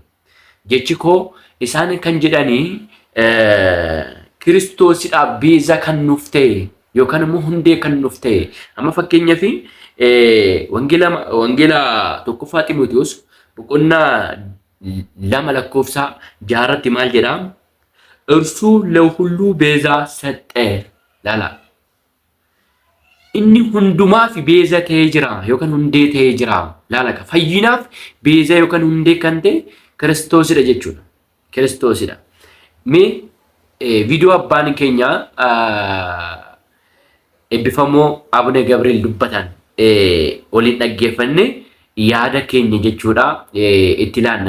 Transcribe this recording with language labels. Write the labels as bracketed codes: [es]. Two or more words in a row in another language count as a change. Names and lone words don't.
[om] Jechi koo isaan kan jedhanii Kiristoosidhaaf beezaa kan nuuf ta'e yookaan immoo hundee kan nuuf ta'e amma fakkeenyaaf wangeela tokkoffaa Xiimotewos boqonnaa 2 lakkoofsa 6 irratti maal jedha? [am] እርሱ ለሁሉ ቤዛ ሰጠ [om] ላላ inni hundumaaf beeza ta'ee jira yookaan hundee ta'ee jira laala fayyinaaf beeza yookaan hundee kan ta'e Kiristoosidha jechuudha. Kiristoosidha. Mee viidiyoo abbaan keenya eebbifamoo Abune Gabraa'eel dubbatan waliin dhaggeeffanne yaada keenya jechuudha itti ilaalla.